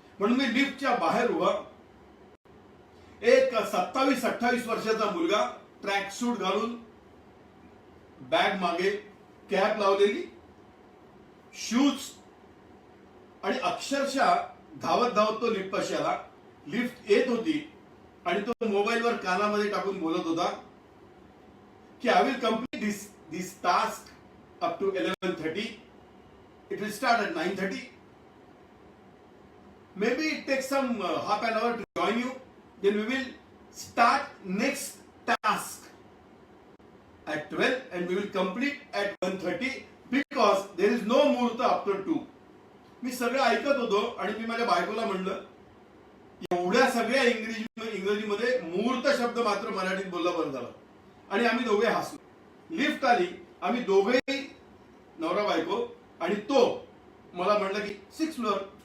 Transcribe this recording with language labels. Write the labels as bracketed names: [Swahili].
[Marathi] म्हणून मी लिफ्टच्या बाहेर उभा, एक 27-28 वर्षाचा मुलगा ट्रॅक सूट घालून, बॅग मागे, कॅप लावलेली, शूज, आणि अक्षरशः धावत धावत तो लिफ्ट पाशी आला. लिफ्ट येत होती आणि तो मोबाईलवर कानामध्ये टाकून बोलत होता की [English] I will complete this task up to 11:30. It will start at 9:30. Maybe it takes some half an hour to join you. Then we will start next task at 12 and we will complete at 1:30 because there is no muhurta after 2. [Marathi] मी सगळं ऐकत होतो आणि मी माझ्या बायकोला म्हणलं, एवढ्या सगळ्या इंग्रजीमध्ये मुहूर्त शब्द मात्र मराठीत बोलला बरं झालं. आणि आम्ही दोघे हसलो. लिफ्ट आली, आम्ही दोघेही नवरा बायको, आणि तो मला म्हणलं की 6th फ्लोअर.